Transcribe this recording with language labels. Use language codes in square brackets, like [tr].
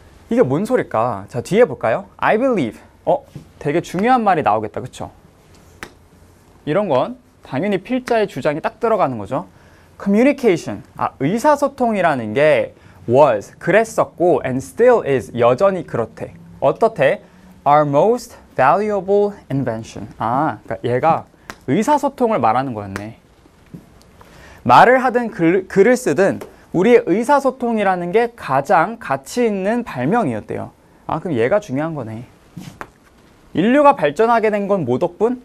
[ko] 이게 뭔 소릴까? 자, 뒤에 볼까요? [en] I believe. [ko] 되게 중요한 말이 나오겠다. 그쵸? 이런 건 당연히 필자의 주장이 딱 들어가는 거죠. [en] communication. [ko] 아, 의사소통이라는 게 was, 그랬었고 [en] and still is, [ko] 여전히 그렇대. 어떻대? [en] Our most valuable invention. [ko] 아, 그러니까 얘가 의사소통을 말하는 거였네. 말을 하든 글을 쓰든 우리의 의사소통이라는 게 가장 가치 있는 발명이었대요. 아, 그럼 얘가 중요한 거네. 인류가 발전하게 된 건 뭐 덕분?